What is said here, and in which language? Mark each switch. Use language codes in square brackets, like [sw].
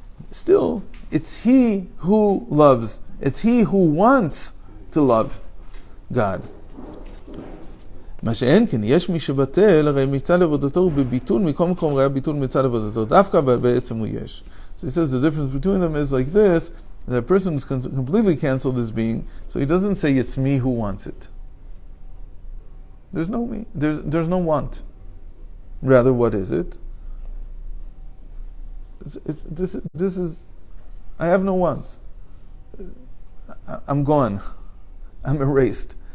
[en] Still, it's he who loves, it's he who wants to love God. [he] מה שאין כן, יש מי שבטל, הרי מצד עבודתו הוא בביטול, מכל מקום ראה ביטול מצד עבודתו, דווקא בעצם הוא יש. [en] So he says the difference between them is like this, that person who's completely canceled his being, so he doesn't say it's me who wants it. There's no me, there's no want. Rather, what is it? This is, I have no wants. I'm gone. I'm erased.